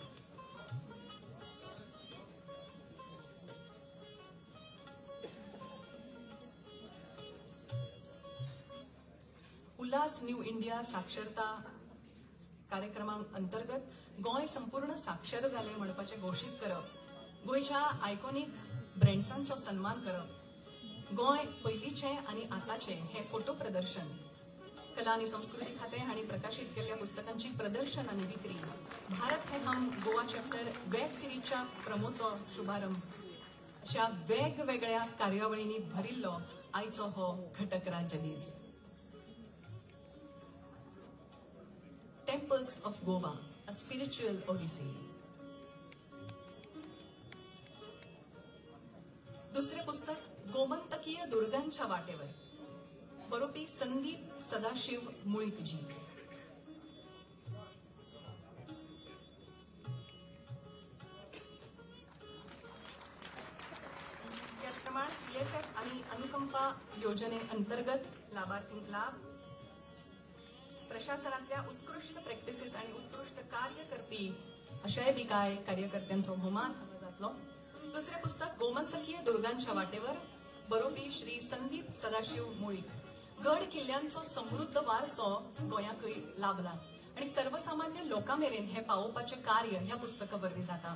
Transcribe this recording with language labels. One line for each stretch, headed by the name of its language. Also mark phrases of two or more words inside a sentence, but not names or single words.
Konkani: उल्हास न्यू इंडिया साक्षरता कार्यक्रमां अंतर्गत गोय संपूर्ण साक्षर जाले म्हणपाचे घोषित करप, गोयच्या
English: iconic brands
Konkani: सन्मान करप, गोय पयलींचे आणि आताचे हे फोटो प्रदर्शन, कला आणि संस्कृती खाते हांणी प्रकाशित केलेल्या पुस्तकांची प्रदर्शन आणि विक्री, भारत है हम गोवा चॅप्टर
English: web series
Konkani: प्रमोचो शुभारंभ अशा वेगवेगळ्या कार्यावळींनी भरिल्लो आयचो हो घटक राज्य दीस.
English: Temples of Goa, a spiritual odyssey.
Konkani: दुसरे पुस्तक गोमंतकीय दुर्गांच्या वाटेवर, बरोपी संदीप सदाशिव मुळीकजी. त्याचप्रमाणे CFF आणि अनुकंपा योजने अंतर्गत लाभार्थी लाभ, प्रशासनातल्या उत्कृष्ट प्रॅक्टिसेस आणि उत्कृष्ट कार्य करपी अशाय बी काय कार्यकर्त्यांचो भोवमान हांगा जातलो. दुसरे पुस्तक गोमंतकीय दुर्गांच्या वाटेवर, बरोवपी श्री संदीप सदाशिव मुळीक. गड किल्ल्यांचो समृद्ध वारसो गोंयाकय लाभला आणि सर्वसामान्य लोकां मेरेन हे पावोवपाचे कार्य ह्या पुस्तका वरवीं जाता.